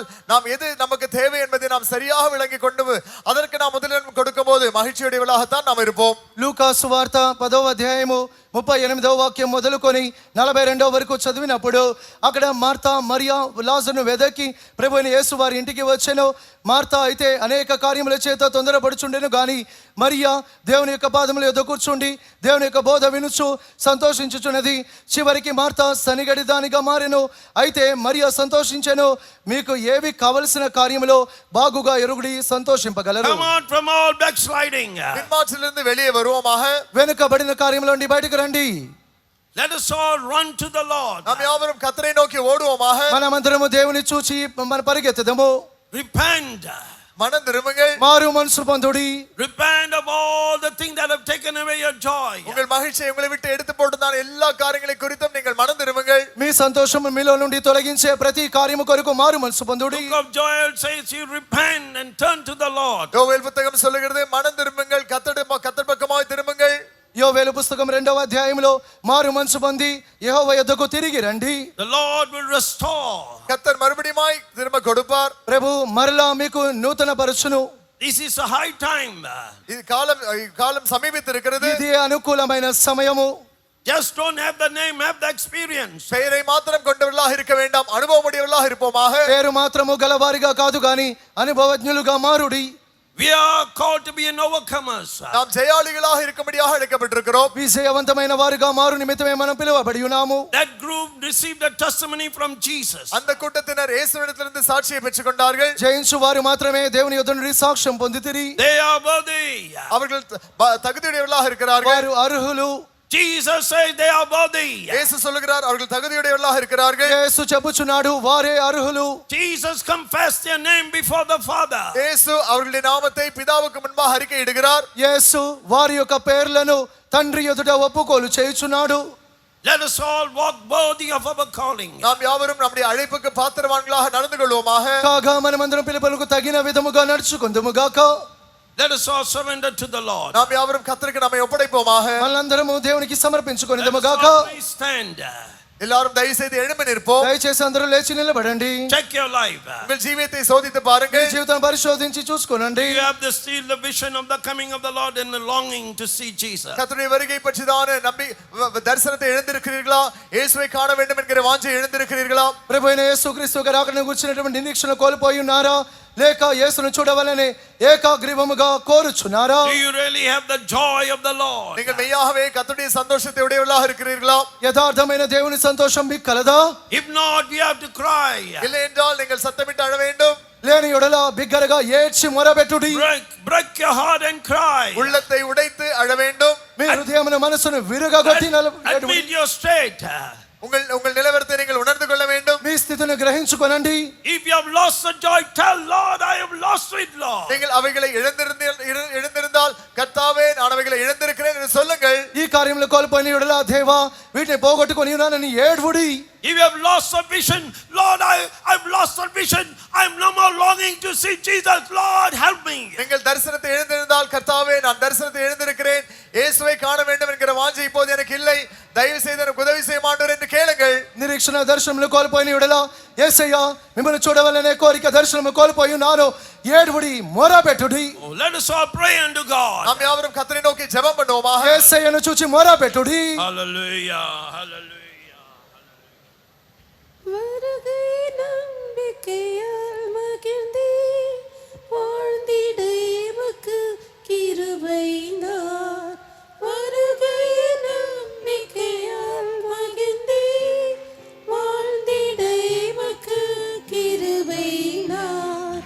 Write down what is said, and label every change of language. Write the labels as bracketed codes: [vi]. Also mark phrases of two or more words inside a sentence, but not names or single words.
[ta] நாம் எது நமக்கு தேவை என்பதை நாம் சரியாக விளங்கி கொண்டு அதற்கு நாம் முதலிடம் கொடுக்கும் போது மகிழ்ச்சியுடையவளாகத்தான் நாம் இருப்போம். [te] లూకా సువార్త 10వ అధ్యాయము 38వ వాక్యం మొదలుకొని 42వ వరకు చదివినప్పుడు అక్కడ మార్తా మరియా లాజరును వెదకి ప్రభువైన యేసు వారి ఇంటికి వచ్చెను. మార్తా అయితే అనేక కార్యముల చేత తొందరపడుచుండెను గాని మరియా దేవుని యొక్క పాదముల యొద్ద కూర్చుండి దేవుని యొక్క బోధ వినుచు సంతోషించుచున్నది. చివరికి మార్తా సనిగడి దానిగా మారెను. అయితే మరియా సంతోషించెను. మీకు ఏవి కావలసిన కార్యములో బాగుగా ఎరుగుడి సంతోషింపగలరు. [en] Come out from all backsliding. [ta] பின்மாற்றிலிருந்து வெளியே வருவோமாக. [te] వెనుకబడిన కార్యముల నుండి బయటకు రండి. [en] Let us all run to the Lord. [ta] நாம் யாவரும் கர்த்தரை நோக்கி ஓடுவோமாக. [te] మనమందరము దేవుని చూచి మన పరిగెత్తదము. [en] Repent. [ta] மனம் திரும்புங்கள். [te] మారు మనసు పొందుడి. [en] Repent of all the things that have taken away your joy. [ta] உங்கள் மகிழ்ச்சியை உங்களை விட்டு எடுத்து போட்டதான எல்லா காரியங்களை குறித்தும் நீங்கள் மனம் திரும்புங்கள். [te] మీ సంతోషము మీలో నుండి తొలగించే ప్రతి కార్యము కొరకు మారు మనసు పొందుడి. [en] Book of Joel says you repent and turn to the Lord. [ta] யோவேல் புத்தகம் சொல்லுகிறது, மனம் திரும்புங்கள், கர்த்தர் பக்கமாய் திரும்புங்கள். [te] యోవేలు పుస్తకం 2వ అధ్యాయంలో మారు మనసు పొంది యెహోవా యొద్దకు తిరిగి రండి. [en] The Lord will restore. [ta] கர்த்தர் மறுபடியுமாய் திரும்ப கொடுப்பார். [te] ప్రభు మరలా మీకు నూతన పరచును. [en] This is a high time. [ta] இது காலம் சமீபித்திருக்கிறது. [te] ఇది అనుకూలమైన సమయము. [en] Just don't have the name, have the experience. [ta] பெயரை மாத்திரம் கொண்டவர்களாக இருக்க வேண்டாம், அனுபவமுடையவர்களாக இருப்போமாக. [te] పేరు మాత్రము గలవారిగా కాదు గాని అనుభవజ్ఞులుగా మారుడి. [en] We are called to be an overcomers. [ta] நாம் ஜெயாளிகளாக இருக்கும்படியாக அழைக்கப்பட்டிருக்கிறோம். [te] విజయవంతమైన వారుగా మారు నిమిత్తమే మనం పిలువబడి ఉన్నాము. [en] That group received a testimony from Jesus. [ta] அந்த கூட்டத்தினர் இயேசுவிடத்திலிருந்து சாட்சியை பெற்றுக்கொண்டார்கள். [te] జయించు వారు మాత్రమే దేవుని యొద్ద నుండి సాక్ష్యం పొందితిరి. [en] They are worthy. [ta] அவர்கள் தகுதியுடையவர்களாக இருக்கிறார்கள். [te] వారు అర్హులు. [en] Jesus says they are worthy. [ta] இயேசு சொல்லுகிறார் அவர்கள் தகுதியுடையவர்களாக இருக்கிறார்கள். [te] యేసు చెప్పుచున్నాడు వారే అర్హులు. [en] Jesus confessed their name before the Father. [ta] இயேசு அவர்களுடைய நாமத்தை பிதாவுக்கு முன்பாக அறிக்கையிடுகிறார். [te] యేసు వారి యొక్క పేర్లను తండ్రి ఎదుట ఒప్పుకోలు చేయుచున్నాడు. [en] Let us all walk worthy of our calling. [ta] நாம் யாவரும் நம்முடைய அழைப்புக்கு பாத்திரவான்களாக நடந்து கொள்வோமாக. [te] కాగా మనమందరం పిలుపులకు తగిన విధముగా నడుచుకొందుముగాక. [en] Let us all surrender to the Lord. [ta] நாம் யாவரும் கர்த்தருக்கு நம்மை ஒப்படைப்போமாக. [te] మనలందరము దేవునికి సమర్పించుకొనిదముగాక. [en] Please stand. [ta] எல்லாரும் தயவு செய்து எழும்பி நிற்போம். [te] దయచేసి అందరూ లేచి నిలబడండి. [en] Check your life. [ta] உங்கள் ஜீவியத்தை சோதித்து பாருங்கள். [te] మీ జీవితాన్ని పరిశోధించి చూసుకోనండి. [en] You have the still the vision of the coming of the Lord and the longing to see Jesus. [ta] கர்த்தருடைய வருகை பற்றிதான தரிசனத்தை எழுந்திருக்கிறீர்களா? இயேசுவை காண வேண்டும் என்கிற வாஞ்சை எழுந்திருக்கிறீர்களா? [te] ప్రభు అయిన యేసుక్రీస్తు గారి రాకడను గురించినటువంటి నిరీక్షణ కోల్పోయి ఉన్నారా? లేక యేసును చూడవలనే ఏకాగ్రీవముగా కోరుచున్నారా? [en] Do you really have the joy of the Lord? [ta] நீங்கள் மெய்யாகவே கர்த்தருடைய சந்தோஷத்தை உடையவர்களாக இருக்கிறீர்களா? [te] యథార్థమైన దేవుని సంతోషం మీకు కలదా? [en] If not, we have to cry. [ta] இல்லை என்றால் நீங்கள் சத்தமிட்டு அழ வேண்டும். [te] లేని యెడల బిగ్గరగా ఏడ్చి మొరబెట్టుడి. [en] Break your heart and cry. [ta] உள்ளத்தை உடைத்து அழ வேண்டும். [te] మీ హృదయమున మనసును విరుగగొట్టి [en] Admit your state. [ta] உங்கள் நிலவரத்தை நீங்கள் உணர்ந்து கொள்ள வேண்டும். [te] మీ స్థితిని గ్రహించుకొనండి. [en] If you have lost the joy, tell Lord, I have lost it, Lord. [ta] நீங்கள் அவைகளை இழந்திருந்தால் கர்த்தாவே நான் அவைகளை இழந்திருக்கிறேன் என்று சொல்லுங்கள். [te] ఈ కార్యములు కోల్పోయిన యెడల దేవా వీటిని పోగొట్టుకొని ఉన్నానని ఏడ్వుడి. [en] If you have lost the vision, Lord, I've lost the vision. I'm no more longing to see Jesus. Lord, help me. [ta] நீங்கள் தரிசனத்தை இழந்திருந்தால் கர்த்தாவே நான் தரிசனத்தை இழந்திருக்கிறேன், இயேசுவை காண வேண்டும் என்கிற வாஞ்சை இப்போது எனக்கு இல்லை, தயவு செய்து எனக்கு உதவி செய்ய மாட்டோர் என்று கேளுங்கள். [te] నిరీక్షణ దర్శనములు కోల్పోయిన యెడల యేసయ్యా మిమ్మల్ని చూడవలనే కోరిక దర్శనము కోల్పోయి ఉన్నాను ఏడ్వుడి మొరబెట్టుడి. [en] Oh, let us all pray unto God. [ta] நாம் யாவரும் கர்த்தரை நோக்கி ஜெபம் பண்ணுவோமாக. [te] యేసయ్యను చూచి మొరబెట్టుడి. [en] Hallelujah. Hallelujah. [ta] வருகை நம்பிக்கையால் மகிழ்ந்தே வாழ்ந்திட எமக்கு கிருபைந்தார். வருகை நம்பிக்கையால் மகிழ்ந்தே வாழ்ந்திட எமக்கு கிருபைந்தார்.